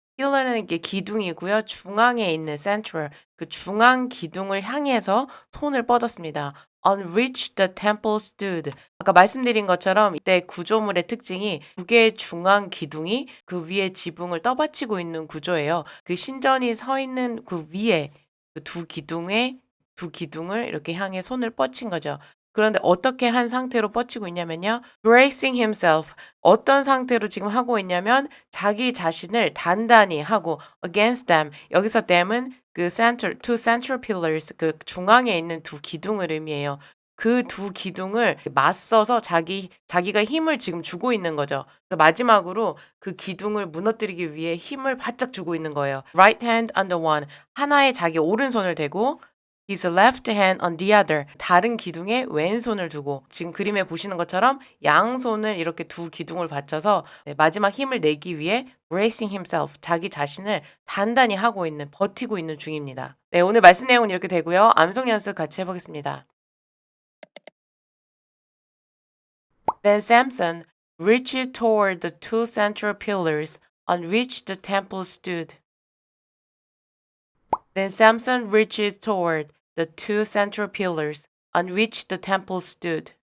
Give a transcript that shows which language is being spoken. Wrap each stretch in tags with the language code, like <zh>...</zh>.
<ko>pillar는 이게 기둥이고요. 중앙에 있는 central, 그 중앙 기둥을 향해서 손을 뻗었습니다.</ko> <en>On which the temple stood.</en> <ko>아까 말씀드린 것처럼 이때 구조물의 특징이 두 개의 중앙 기둥이 그 위에 지붕을 떠받치고 있는 구조예요. 그 신전이 서 있는 그 위에 그 두 기둥을 이렇게 향해 손을 뻗친 거죠. 그런데 어떻게 한 상태로 뻗치고 있냐면요.</ko> <en>bracing himself.</en> <ko>어떤 상태로 지금 하고 있냐면 자기 자신을 단단히 하고</ko> <en>against them.</en> <ko>여기서 them은 그</ko> <en>two central pillars,</en> <ko>그 중앙에 있는 두 기둥을 의미해요. 그 두 기둥을 맞서서 자기가 힘을 지금 주고 있는 거죠. 그래서 마지막으로 그 기둥을 무너뜨리기 위해 힘을 바짝 주고 있는 거예요.</ko> <en>Right hand on the one.</en> <ko>하나에 자기 오른손을 대고</ko> <en>his left hand on the other.</en> <ko>다른 기둥에 왼손을 두고 지금 그림에 보시는 것처럼 양손을 이렇게 두 기둥을 받쳐서 마지막 힘을 내기 위해</ko> <en>bracing himself.</en> <ko>자기 자신을 단단히 하고 있는, 버티고 있는 중입니다. 네, 오늘 말씀 내용은 이렇게 되고요. 암송 연습 같이 해보겠습니다.</ko> <en>Then Samson reached toward the two central pillars on which the temple stood. Then Samson reached toward the two central pillars on which the temple stood.</en>